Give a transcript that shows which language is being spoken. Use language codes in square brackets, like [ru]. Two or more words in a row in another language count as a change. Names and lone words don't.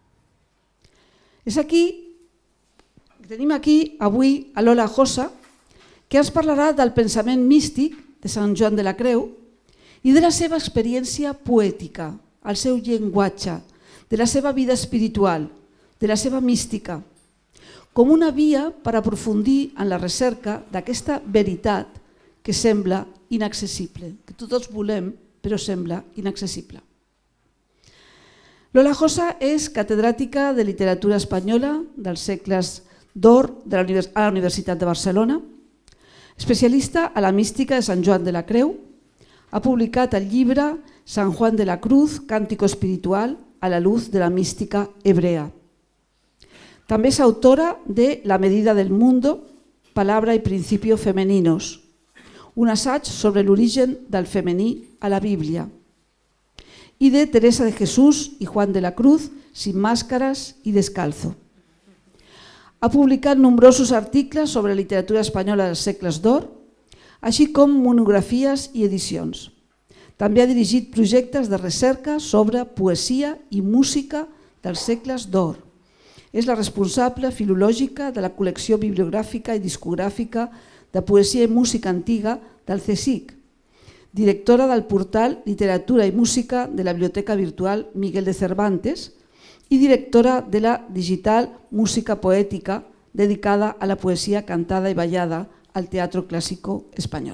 [ca] Tenim aquí avui a Lola Josa, que ens parlarà del pensament místic de Sant Joan de la Creu i de la seva experiència poètica, el seu llenguatge, de la seva vida espiritual, de la seva mística, com una via per aprofundir en la recerca d'aquesta veritat que sembla inaccessible, que tots volem però sembla inaccessible. Lola Josa és catedràtica de literatura espanyola dels segles d'or a la Universitat de Barcelona, especialista a la mística de Sant Joan de la Creu, ha publicat el llibre San Juan de la Cruz, Cántico espiritual a la luz de la mística hebrea. També és autora de La medida del mundo, palabra y principio femeninos, un assaig sobre l'origen del femení a la Bíblia, i de Teresa de Jesús y Juan de la Cruz, sin máscaras y descalzo. Ha publicat nombrosos articles sobre literatura espanyola dels segles d'or, així com monografies i edicions. També ha dirigit projectes de recerca sobre poesia i música dels segles d'or. És la responsable filològica de la col·lecció bibliogràfica i discogràfica de poesia i música antiga del CSIC, directora del portal Literatura i Música de la Biblioteca Virtual Miguel de Cervantes i directora de la digital Música Poètica, dedicada a la poesia cantada i ballada al Teatro Clásico Espanyol.